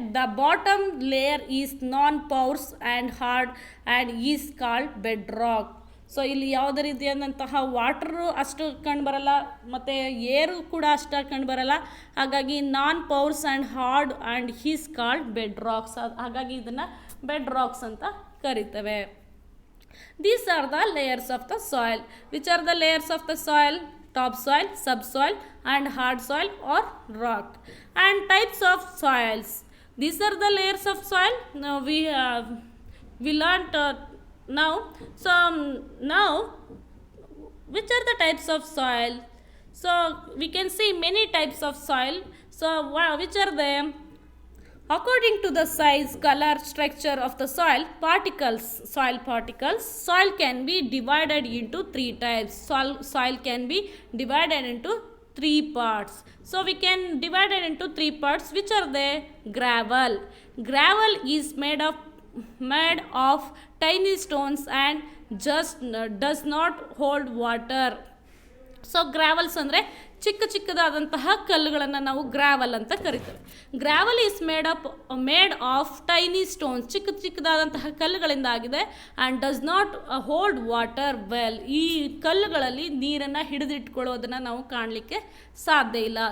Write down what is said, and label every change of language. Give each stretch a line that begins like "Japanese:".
English: The bottom layer is non porous and hard and is called bedrock.
Kannada: So ಇಲ್ಲಿ ಯಾವುದೇ ರೀತಿಯಾದಂತಹ water ಅಷ್ಟು ಕಂಡುಬರಲ್ಲ ಮತ್ತು ಏರು ಕೂಡ ಅಷ್ಟು ಕಂಡುಬರಲ್ಲ.
English: ಹಾಗಾಗಿ non porous and hard and is called bedrocks.
Kannada: ಹಾಗಾಗಿ ಇದನ್ನು ಬೆಡ್ ರಾಕ್ಸ್ ಅಂತ ಕರಿತೇವೆ.
English: These are the layers of the soil. Which are the layers of the soil? Topsoil, subsoil and hard soil or rock. And types of soils. These are the layers of soil. Now we learnt now. So now which are the types of soil? So we can see many types of soil. So which are them? According to the size, color, structure of the soil particles, soil can be divided into 3 types. Soil can be divided into 3 parts. So we can divide it into 3 parts. Which are they? Gravel. Gravel is made of tiny stones and just does not hold water.
Kannada: So ಗ್ರಾವಲ್ಸ್ ಅಂದರೆ ಚಿಕ್ಕ ಚಿಕ್ಕದಾದಂತಹ ಕಲ್ಲುಗಳನ್ನು ನಾವು ಗ್ರಾವಲ್ ಅಂತ ಕರಿತೇವೆ.
English: gravel is made of tiny stones,
Kannada: ಚಿಕ್ಕ ಚಿಕ್ಕದಾದಂತಹ ಕಲ್ಲುಗಳಿಂದ ಆಗಿದೆ.
English: And does not hold water well.
Kannada: ಈ ಕಲ್ಲುಗಳಲ್ಲಿ ನೀರನ್ನು ಹಿಡಿದಿಟ್ಕೊಳ್ಳೋದನ್ನು ನಾವು ಕಾಣಲಿಕ್ಕೆ ಸಾಧ್ಯ ಇಲ್ಲ.